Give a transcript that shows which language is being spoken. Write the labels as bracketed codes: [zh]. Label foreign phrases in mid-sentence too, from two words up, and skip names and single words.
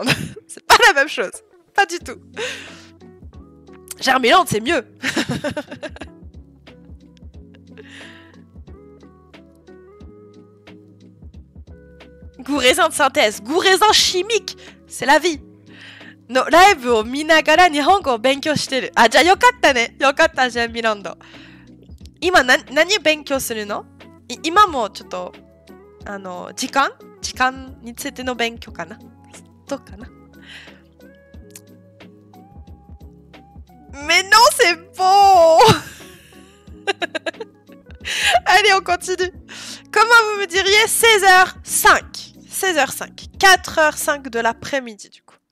[fr] C'est pas la même chose. Pas du tout. Germiland, c'est mieux. Goût raisin de synthèse, goût raisin chimique, c'est la vie. [ja] No live を見ながら日本語を勉強してる。あ、じゃあよかったね。よかった、ジェミランド。今何勉強するの？今もちょっと、時間についての勉強かな？どうかな？ [fr] Mais non, c'est bon. Allez, on continue. Comment vous me diriez 16h05 16h05. 4h05 de l'après-midi, du coup.